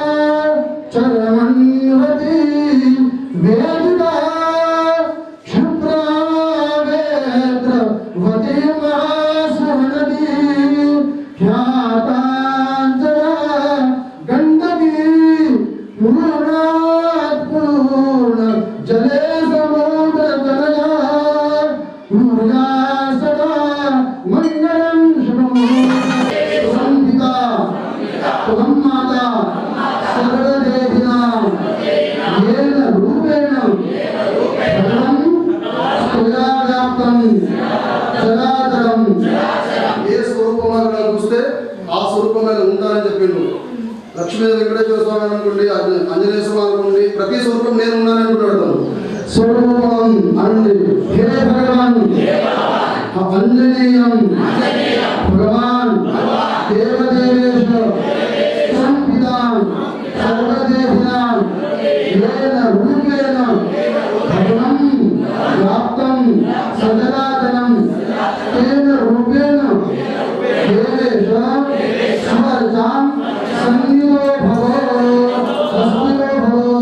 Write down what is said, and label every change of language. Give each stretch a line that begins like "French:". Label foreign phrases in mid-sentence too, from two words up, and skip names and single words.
Sanskrit: चरमण्वती वेदिका क्षिप्रा वेद्रवती महासुमनदी ख्यातांजया गंडकी पूर्ण जले समुद्र तनया ऊर्जा सदा मंगलम शुभम. संहिता सुगम माता सर्वदेहिना येन रूपेण सर्वं स्तुया व्याप्तं चराचरं.
Telugu: ఏ స్వరూపంలో చూస్తే ఆ స్వరూపంలో ఉంటారని చెప్పిండు. లక్ష్మీ వెంకటేశ్వర స్వామి అనుకోండి, ఆంజనేయ స్వామి అనుకోండి, ప్రతి స్వరూపం నేను ఉన్నానని అంటున్నాడు. స్వరూపం అండి
Sanskrit: హే భగవాన్ అంజనేయం భగవాన్ దేవదేవేశ సంహితాం సర్వదేహినాం ఏన రూపేణ భగవం వ్యాప్తం సజనాతనం తేన రూపేణ దేవేశ స్మర్తాం సన్నిధో భవ హస్తిలో భవ.